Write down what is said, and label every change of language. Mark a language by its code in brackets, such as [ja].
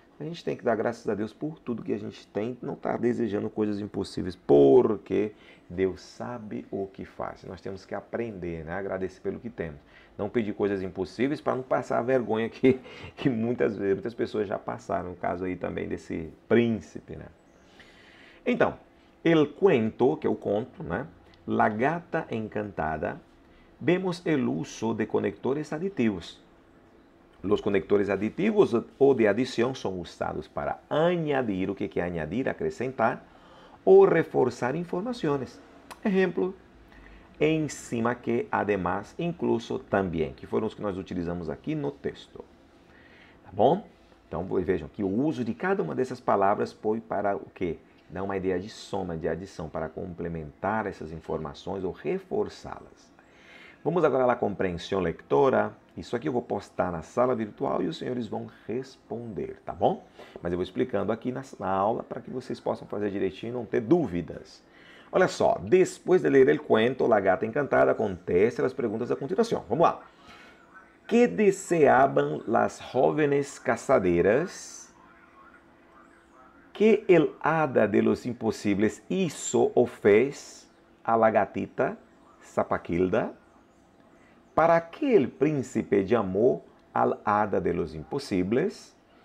[pt] A gente tem que dar graças a Deus por tudo que a gente tem, não estar desejando coisas impossíveis, porque Deus sabe o que faz. Nós temos que aprender, né? Agradecer pelo que temos. Não pedir coisas impossíveis para não passar a vergonha que muitas pessoas já passaram, no caso aí também desse príncipe, né? Então, el cuento, que é o conto, né? [es] La gata encantada, vemos el uso de conectores aditivos. Los conectores aditivos [pt] ou de adição são usados [es] para añadir, [pt] o que é [es] añadir, [pt] acrescentar, ou reforçar informações. Exemplo, encima que, además, incluso, também, que foram os que nós utilizamos aqui no texto. Tá bom? Então, vejam que o uso de cada uma dessas palavras foi para o quê? Dar uma ideia de soma, de adição, para complementar essas informações ou reforçá-las. Vamos agora à compreensão lectora. Isso aqui eu vou postar na sala virtual e os senhores vão responder, tá bom? Mas eu vou explicando aqui na aula para que vocês possam fazer direitinho e não ter dúvidas. Olha só, depois de ler o cuento, La Gata Encantada, conteste as perguntas a continuação. Vamos lá. [es] Que deseaban las jóvenes casaderas que el hada de los imposibles hizo [pt] o fez [es] a la gatita Zapaquilda para que el príncipe llamó al hada de los imposibles?